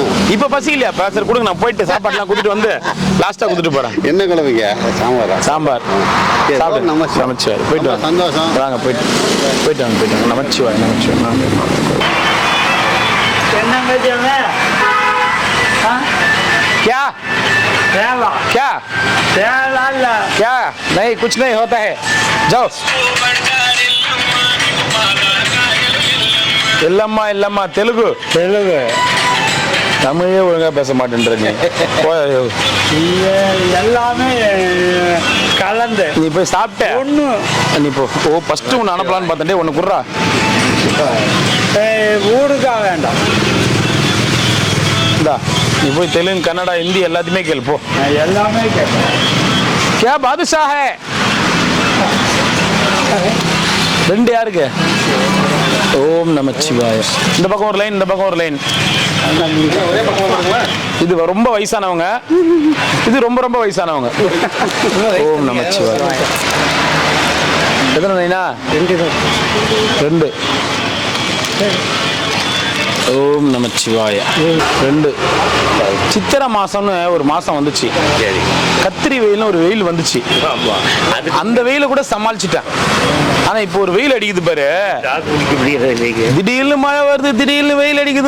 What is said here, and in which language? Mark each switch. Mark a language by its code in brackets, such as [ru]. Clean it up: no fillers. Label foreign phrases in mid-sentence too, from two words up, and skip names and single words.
[ta] இப்ப பசி இல்லையா சரி கொடுங்க நான் போயிட்டு சாப்பாடுலாம் கூட்டிட்டு வந்து லாஸ்டா கொடுத்துட்டு போறேன் என்ன குழம்புங்க சாம்பார் சாப்பிட்டு நமச்சிவாய் போயிட்டு வாங்க சந்தோஷம் வாங்க போயிட்டு வாங்க நமச்சிவாய் நமச்சிவாய் [hi] क्या क्या क्या नहीं कुछ नहीं होता है जाओ [ta] இல்லம்மா இல்லம்மா தெலுங்கு தமிழே ஒழுங்கா பேச மாட்டேன்றீங்க எல்லாமே கலந்து நீ போய் சாப்பிட்ட ஒண்ணு நீ இப்போ ஃபர்ஸ்ட் ஒன்று அனுப்பலான்னு பார்த்தே ஒன்று குடுறா ஊருக்கா வேண்டாம் இந்தா நீ போய் தெலுங்கு கன்னடா ஹிந்தி எல்லாத்தையுமே கேளு போ எல்லாமே கேட்பேன் [hi] क्या बादशाह है [ta] ரெண்டு யாருக்கு ஓம் நமச்சிவாய இந்த பக்கம் ஒரு லைன் இந்த பக்கம் ஒரு லைன் இது ரொம்ப வயசானவங்க இது ரொம்ப ரொம்ப வயசானவங்க ஓம் நமச்சிவாய எத்தனை லைனா ரெண்டு ஓம் நமச்சிவாய ரெண்டு சித்திரை மாசம்னு ஒரு மாசம் வந்துச்சு கத்திரி வெயில்னு ஒரு வெயில் வந்துச்சு அந்த வெயில கூட சமாளிச்சுட்டேன் ஆனா இப்போ ஒரு வெயில் அடிக்குது பாரு திடீர்னு மழை வருது திடீர்னு வெயில் அடிக்குது